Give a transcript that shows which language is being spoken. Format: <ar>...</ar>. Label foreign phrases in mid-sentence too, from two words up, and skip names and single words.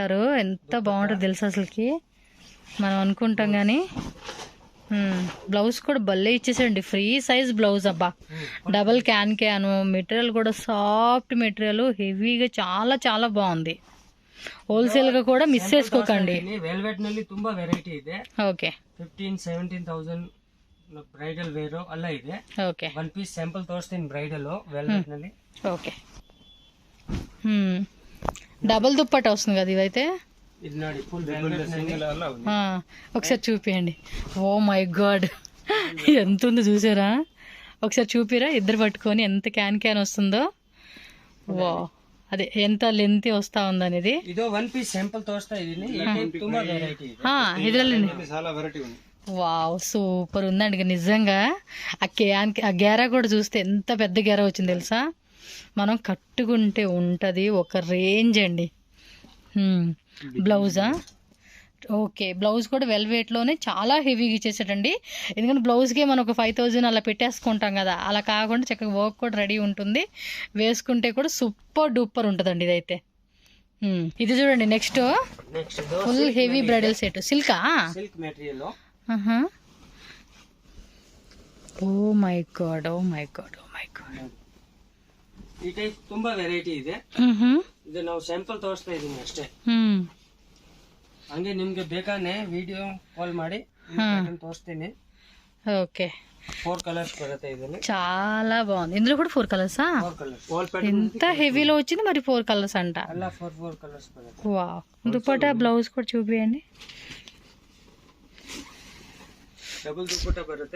<te>ఎంత బాగుంటుంది తెలుసు అసలుకి. మనం అనుకుంటాం కానీ బ్లౌజ్ కూడా భలే ఇచ్చేసండి,</te> <en>free size blouse</en> <te>అబ్బా.</te> <en>double can,</en> <te>మెటీరియల్ కూడా</te> <en>soft material,</en> <te>హెవీగా చాలా చాలా బాగుంది. ಹೋಲ್ಸೇಲ್ గా కూడా మిస్ చేసుకోకండి.</te> <kn>ವೆಲ್ವೆಟ್ ನಲ್ಲಿ ತುಂಬಾ ವೆರೈಟಿ ಇದೆ. ಓಕೆ 15,000-17,000</kn> <en>bridal wear</en> <kn>ಎಲ್ಲ ಇದೆ. ಓಕೆ</kn> <en>one piece sample</en> <kn>ತೋರಿಸ್ತೀನಿ</kn> <en>bridal velvet</en> <kn>ನಲ್ಲಿ.</kn> <en>OK double</en> <te>దుప్పట వస్తుంది కదా ఇదైతే.</te> <kn>ఇది ನೋಡಿ</kn> <en>full velvet</en> <kn>ನಲ್ಲಿ.</kn> <te>ఒకసారి చూపియండి.</te> <en>oh my god</en> <te>ఎంత ఉందో చూసారా? ఒకసారి చూపిరా ఇద్దరు పట్టుకొని ఎంత క్యాన్ వస్తుందో. వా అదే ఎంత లెంత్ వస్తా ఉందనేది.</te> <kn>ಇದು</kn> <en>one piece sample</en> <kn>ತೋರಿಸ್ತಾ ಇದೀನಿ. ಈ ಟೈಪ್ ತುಂಬಾ ವೆರೈಟಿ ಇದೆ. ಇದರಲ್ಲಿ</kn> <te>చాలా వెరైటీ ఉంది.</te> <en>wow super</en> <te>ఉందండి నిజంగా. ఆ గేరా కూడా చూస్తే ఎంత పెద్ద గేరా వచ్చింది తెలుసా? మనం కట్టుకుంటే ఉంటది ఒక రేంజ్ అండి. బ్లౌజా?</te> <en>OK blouse</en> <te>కూడా వెల్వేట్లోనే చాలా హెవీగా ఇచ్చేసాడండి. ఎందుకంటే బ్లౌజ్కే మనం ఒక 5,000 అలా పెట్టేసుకుంటాం కదా, అలా కాకుండా చక్కగా వర్క్ కూడా రెడీ ఉంటుంది. వేసుకుంటే కూడా</te> <en>super duper</en> <te>ఉంటుందండి ఇదైతే. ఇది చూడండి</te> <en>next full heavy bridal set.</en> <te>సిల్కా?</te> <en>silk material. oh my god, oh my god, oh my god.</en> <kn>ಈ ಟೈಪ್ ತುಂಬಾ ವೆರೈಟಿ ಇದೆ. ಇದು ನಾವು ಸ್ಯಾಂಪಲ್ ತೋರಿಸ್ತಾ ಇದೀನಿ ಅಷ್ಟೇ. ಹಂಗೆ ನಿಮ್ಗೆ ಬೇಕಾನೆ</kn> <en>video call</en> <kn>ಮಾಡಿ ತೋರಿಸ್ತೀನಿ.</kn> <te>ఓకే</te> <kn>4 కలర్స్ బರುತ್ತೆ ಇದರಲ್ಲಿ.</kn> <te>చాలా బాగుంది. ఇందులో కూడా 4 కలర్సా?</te> <en>4 colors. wall pattern</en> <te>ఎంత హెవీలో వచ్చింది మరి 4 కలర్స్ అంట.</te> <kn>అలా 4 కలర్స్ బರುತ್ತೆ.</kn> <te>వావ్. దుపట్టా బ్లౌజ్ కూడా చూపియండి.</te> <kn>డబుల్ దుపట్టా బರುತ್ತೆ.</kn>